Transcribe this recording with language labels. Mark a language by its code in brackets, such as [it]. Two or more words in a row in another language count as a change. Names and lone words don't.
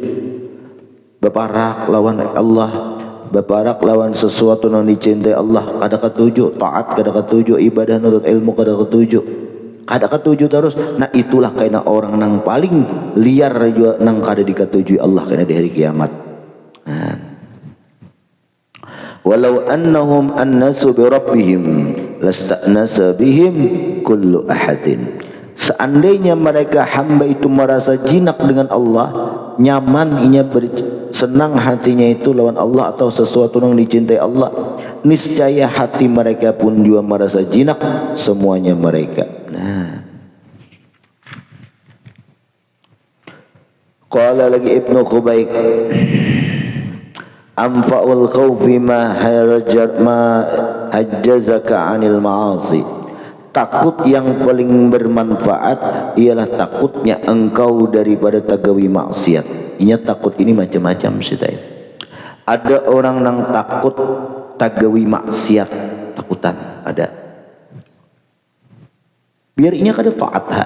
[bjn] Beparak lawan Allah, beparak lawan sesuatu nang dicintai Allah kada ketuju, taat kada ketuju, ibadah nurut ilmu kada ketuju. Kada ketuju terus. Nah itulah kena orang nang paling liar juga nang kada diketujui Allah kena di hari kiamat. Nah. [ar] ولو أنهم أنسوا بربهم لاستأنس بهم كل أحد. [bjn] Seandainya mereka hamba itu merasa jinak dengan Allah, nyaman inya senang hatinya itu lawan Allah atau sesuatu yang dicintai Allah, niscaya hati mereka pun juga merasa jinak semuanya mereka. [ar] Nah, qala lagi Ibnu Khubayk, أنفع الخوف ما حجزك عن المعاصي. [bjn] Takut yang paling bermanfaat ialah takutnya engkau daripada tagawi maksiat. Inya takut ini macam-macam sih. Ada orang yang takut tagawi maksiat, takutan ada. Biar inya kada taat hak.